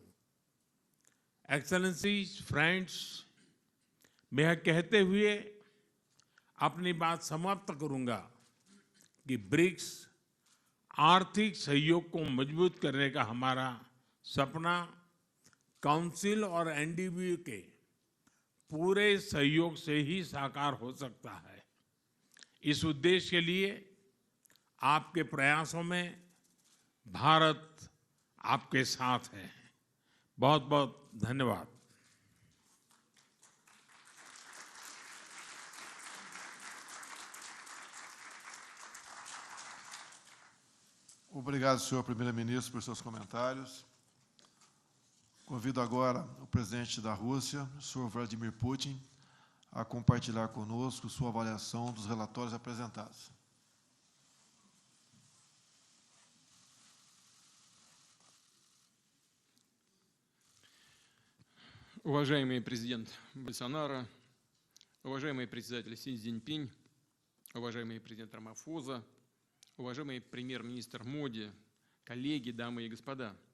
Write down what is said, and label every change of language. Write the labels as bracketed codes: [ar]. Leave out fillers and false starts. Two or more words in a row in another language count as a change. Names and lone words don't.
[en] Excellencies, friends, [hi] मैं यह कहते हुए अपनी बात समाप्त करूंगा कि ब्रिक्स आर्थिक सहयोग को मजबूत करने का हमारा सपना काउंसिल और एनडीबी के पूरे सहयोग से ही साकार हो सकता है। इस उद्देश्य के लिए आपके प्रयासों में भारत आपके साथ है। बहुत बहुत धन्यवाद। [pt] Obrigado, senhor primeiro-ministro, por seus comentários. Convido agora o presidente da Rússia, o senhor Vladimir Putin, a compartilhar conosco sua avaliação dos relatórios apresentados. [ru] Уважаемый президент Болсонaro, уважаемый председатель Си Цзиньпинь, уважаемый президент Рамафоза, уважаемый премьер-министр Моди, коллеги, дамы и господа.